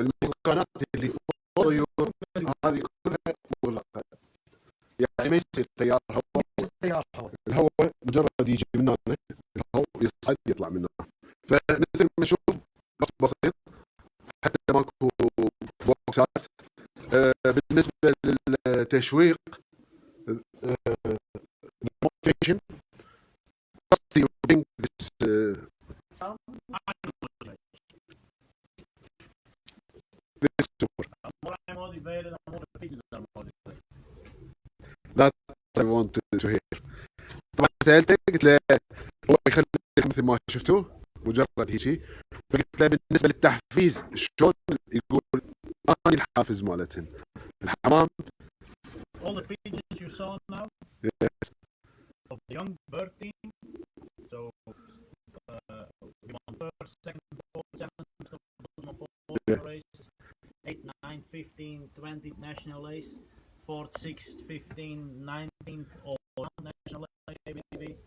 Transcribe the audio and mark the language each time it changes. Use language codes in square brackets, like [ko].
[ar] المكانات اللي فوق الطيور هذه كلها مغلقه يعني ما يصير تيار هواء. تيار هواء الهواء مجرد يجي من هنا الهواء يصعد يطلع من هنا فمثل ما نشوف بسيط حتى ماكو بوكسات. بالنسبه للتشويق [en] motivation you bring this this super More I'm motivated, the more the pigeons are motivated. that I want to hear. [ar] طبعا سألته قلت له هو يخلي مثل ما شفتوه مجرد هيجي فقلت له بالنسبه للتحفيز شلون يقول اني الحافز مالتهن الحمام. [en] All the pigeons you saw now Yes. of the young bird team. So we won first, second, fourth, seventh, fourth races. 8, 9, 15, 20 national ace. 4th, 6th, 15, 19th, all national ABB.